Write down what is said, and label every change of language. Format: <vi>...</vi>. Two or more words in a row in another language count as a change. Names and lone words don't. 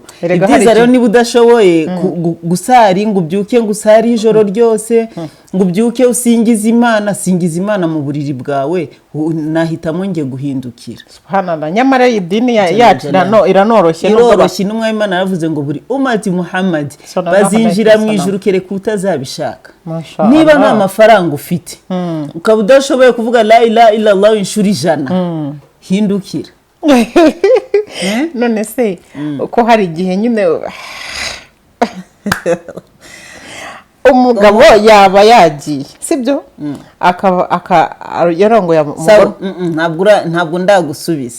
<rw>Ibyiza rero niba udashoboye gusari ngo ubyuke ngo usari ijoro ryose, ngo ubyuke usingiza Imana mu buriri bwawe, nahitamo nge guhindukira. Subhanallah. Nyamara idini yacu iranoroshye. N'umwami Imana yaravuze ngo buri umati Muhammad bazinjira mu ijuru kereka utazabishaka. Niba nta mafaranga ufite ukaba udashoboye kuvuga</rw> <ar>لا إله إلا الله</ar> <rw>inshuro 100, hindukira. None se uko hari igihe nyine umugabo yaba yagiye, sibyo, yarongoye ntabwo ndagusubiza.</rw>